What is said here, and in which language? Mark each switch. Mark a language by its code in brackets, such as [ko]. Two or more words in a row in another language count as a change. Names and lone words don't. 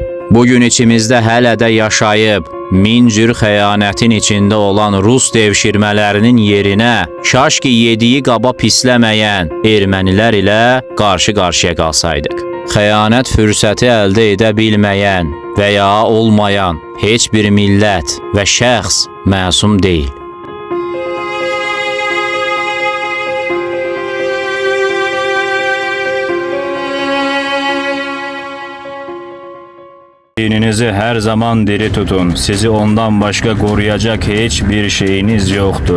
[az] Bugün içimizdə hələ də yaşayıb, min cür xəyanətin içində olan Rus devşirmələrinin yerinə kaş ki yediyi qaba pisləməyən ermənilər ilə qarşı-qarşıya qalsaydıq. Xəyanət fürsəti əldə edə bilməyən və ya olmayan heç bir millət və şəxs məsum deyil. [tr] Dininizi her zaman diri tutun. Sizi ondan başka koruyacak hiçbir şeyiniz yoktur.